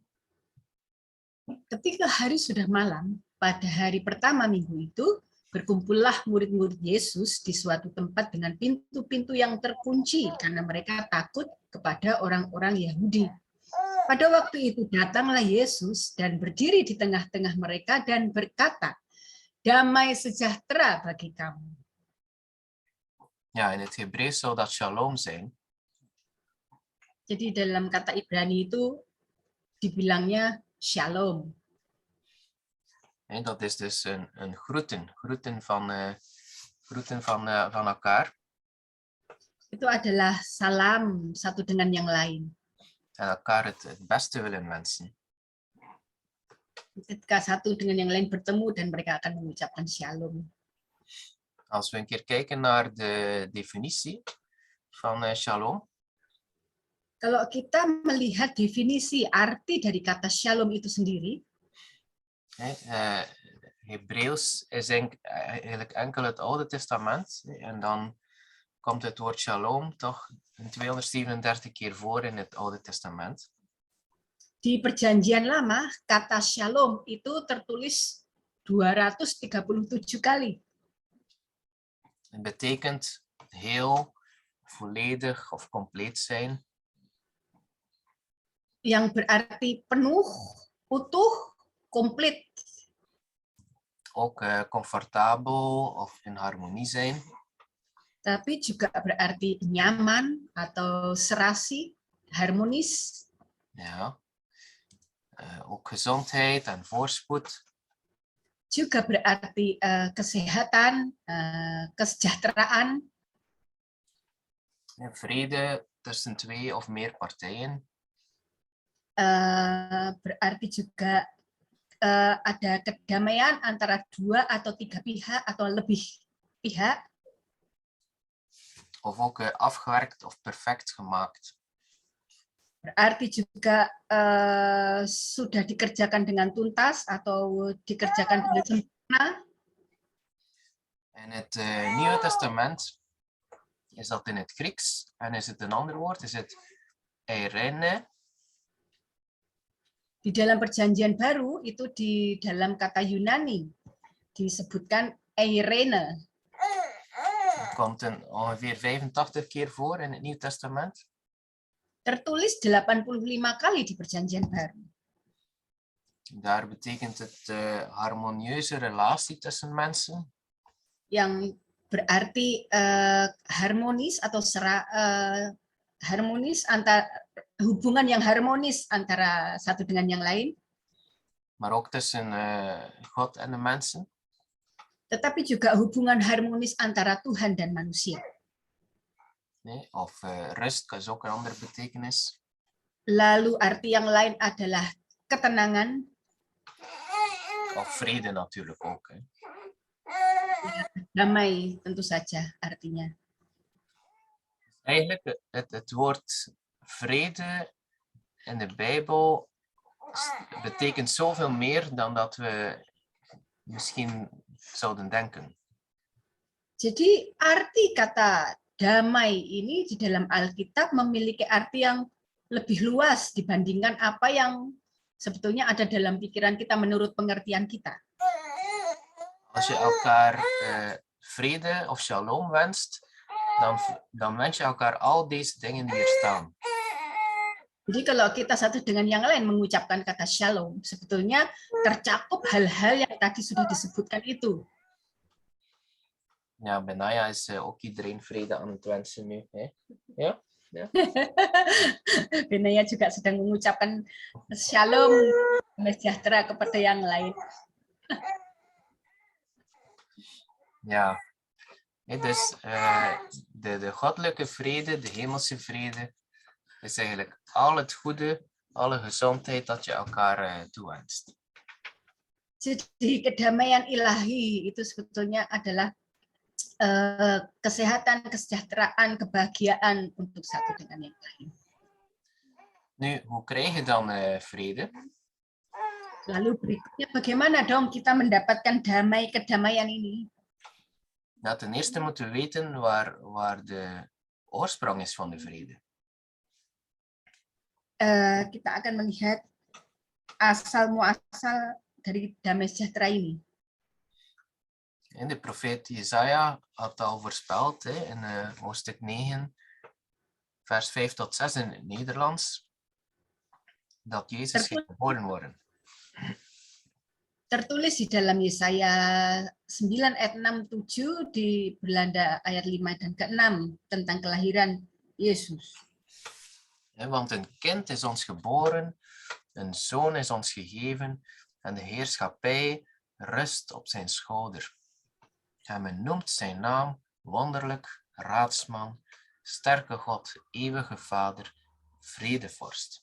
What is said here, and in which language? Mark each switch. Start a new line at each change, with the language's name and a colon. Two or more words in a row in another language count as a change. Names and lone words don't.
Indonesian: Ketika hari sudah malam, pada hari pertama minggu itu, berkumpullah murid-murid Yesus di suatu tempat dengan pintu-pintu yang terkunci karena mereka takut kepada orang-orang Yahudi. Pada waktu itu datanglah Yesus dan berdiri di tengah-tengah mereka dan berkata, damai sejahtera bagi kamu.
Dutch: Ja, in het Hebreeuws zou dat shalom zijn.
Indonesian: Jadi dalam kata Ibrani itu dibilangnya shalom.
Dutch: En dat is dus een groeten van elkaar.
Indonesian: Itu adalah salam satu dengan yang lain.
Dutch: En elkaar het beste willen wensen.
Indonesian: Ketika satu dengan yang lain bertemu dan mereka akan mengucapkan shalom.
Dutch: Als we een keer kijken naar de definitie van shalom.
Indonesian: Kalau kita melihat definisi arti dari kata shalom itu sendiri,
Dutch: Hebreeuws is eigenlijk enkel het Oude Testament. En dan komt het woord shalom toch 237 keer voor in het Oude Testament.
Indonesian: Di Perjanjian Lama, kata shalom itu tertulis 237 kali.
Dutch: Het betekent heel, volledig of compleet zijn.
Indonesian: Yang berarti penuh, utuh, komplit.
Dutch: Ook comfortabel of in harmonie zijn.
Indonesian: Tapi juga berarti nyaman atau serasi, harmonis.
Dutch: Ja. Ook gezondheid en voorspoed.
Indonesian: Juga berarti kesehatan, kesejahteraan.
Dutch: Vrede tussen twee of meer partijen.
Indonesian: Berarti juga ada kedamaian antara 2 atau 3 pihak atau lebih pihak.
Dutch: Of ook afgewerkt of perfect gemaakt.
Indonesian: Berarti juga sudah dikerjakan dengan tuntas atau dikerjakan dengan sempurna.
Dutch: In het Nieuwe Testament is dat in het Grieks en is het een ander woord, is het eirene.
Indonesian: Di dalam Perjanjian Baru itu di dalam kata Yunani disebutkan eirene.
Dutch: Het komt ongeveer 85 keer voor in het Nieuw Testament.
Indonesian: Tertulis 85 kali di Perjanjian Baru.
Dutch: Daar betekent het harmonieuze relatie tussen mensen.
Indonesian: Yang berarti harmonis atau harmonis antara hubungan yang harmonis antara satu dengan yang lain.
Dutch: Maar ook tussen God en de mensen.
Indonesian: Tetapi juga hubungan harmonis antara Tuhan dan manusia.
Dutch: Nee, of rust is ook een andere betekenis.
Indonesian: Lalu arti yang lain adalah ketenangan.
Dutch: Of vrede natuurlijk ook. Hè.
Indonesian: Damai tentu saja artinya.
Dutch: Eigenlijk het woord vrede in de Bijbel betekent zoveel meer dan dat we misschien zouden denken.
Indonesian: Jadi arti kata damai ini di dalam Alkitab memiliki arti yang lebih luas dibandingkan apa yang sebetulnya ada dalam pikiran kita menurut pengertian kita.
Dutch: Als je elkaar vrede of shalom wenst, dan wens je elkaar al deze dingen die hier staan.
Indonesian: Jadi kalau kita satu dengan yang lain mengucapkan kata shalom, sebetulnya tercakup hal-hal yang tadi sudah disebutkan itu.
Dutch: Ja, bij Naya is ook iedereen vrede aan het wensen nu. Hè? Ja? Ja.
Indonesian: Benaya juga sedang mengucapkan shalom, sejahtera kepada yang lain.
Dutch: Ja, dus de goddelijke vrede, de hemelse vrede, is eigenlijk al het goede, alle gezondheid dat je elkaar toewenst.
Indonesian: Jadi kedamaian ilahi itu sebetulnya adalah kesehatan, kesejahteraan, kebahagiaan untuk satu dengan yang lain.
Dutch: Nu, hoe krijg je dan vrede?
Indonesian: Lalu berikutnya bagaimana dong kita mendapatkan kedamaian ini?
Dutch: Nou, ten eerste moeten we weten waar de oorsprong is van de vrede.
Indonesian: Kita akan melihat asal-muasal dari damai sejahtera ini.
Dutch: En de profeet Jesaja had al voorspeld in hoofdstuk 9, vers 5 tot 6 in het Nederlands, dat Jezus ging geboren worden.
Indonesian: Tertulis di dalam Yesaya 9 ayat 6-7 di Belanda ayat 5 dan ke-6 tentang kelahiran Yesus.
Dutch: Want een kind is ons geboren, een zoon is ons gegeven en de heerschappij rust op zijn schouder. En men noemt zijn naam wonderlijk, raadsman, sterke God, eeuwige Vader, vredevorst.